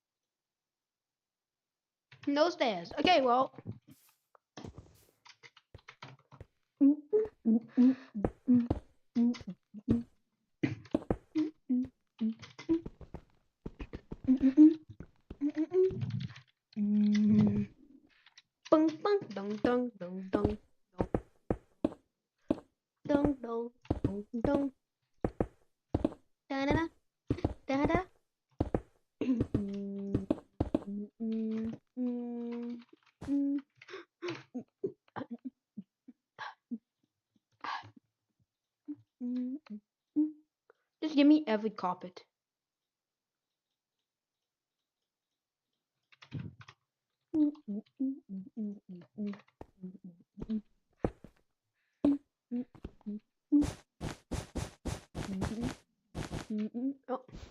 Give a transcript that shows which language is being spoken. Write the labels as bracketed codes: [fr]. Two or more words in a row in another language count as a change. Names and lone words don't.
[en] No stairs. Okay, well. Bung bung dong dong dong dong dong dong dong dong da da da da. Just give me every carpet. Oh.